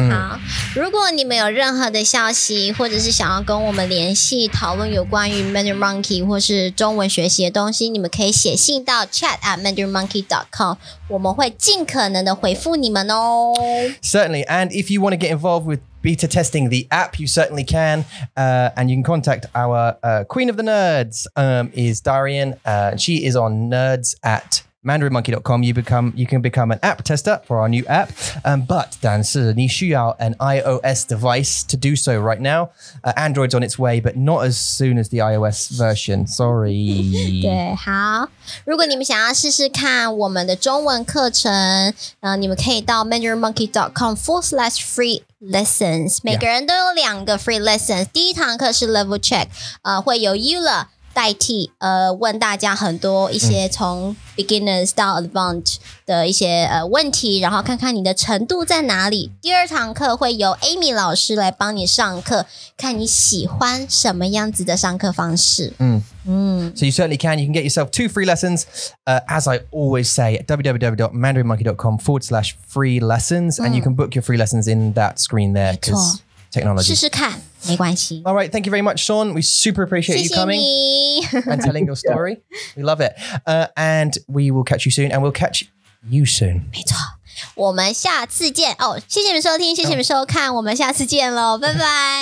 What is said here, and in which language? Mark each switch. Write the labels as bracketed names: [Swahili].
[Chinese] 好，如果你们有任何的消息，或者是想要跟我们联系讨论有关于 Mandarin Monkey 或是中文学习的东西，你们可以写信到 chat@mandarinmonkey.com， 我们会尽可能的回复你们哦。 [English] Certainly, and if you want to get involved with beta testing the app, you certainly can, and you can contact our Queen of the Nerds, is Darian. She is on nerds at mandarinmonkey.com. You can become an app tester for our new app, but [Chinese] 但是你需要 [English] an iOS device to do so right now. Android's on its way, but not as soon as the iOS version. Sorry. [Chinese] 对，好。如果你们想要试试看我们的中文课程，你们可以到 mandarinmonkey.com/free lessons。每个人都有2个 free lessons。第一堂课是 level check， 会由 Eula代替问大家很多一些从 beginners 到 advanced 的一些问题，然后看看你的程度在哪里。第2堂课会由 Amy 老师来帮你上课，看你喜欢什么样子的上课方式。 [English] So you certainly can. You can get yourself 2 free lessons. As I always say, www.mandarinmonkey.com/free lessons, and you can book your free lessons in that screen there. [Chinese] 没错。 [English] Technology. [Chinese] 试试看，没关系。 [English] All right, thank you very much, Shawn. We super appreciate you coming and telling your story. We love it. And we will catch you soon, and we'll catch you soon. [Chinese] 没错，我们下次见哦！谢谢你们收听，谢谢你们收看，我们下次见喽，拜拜，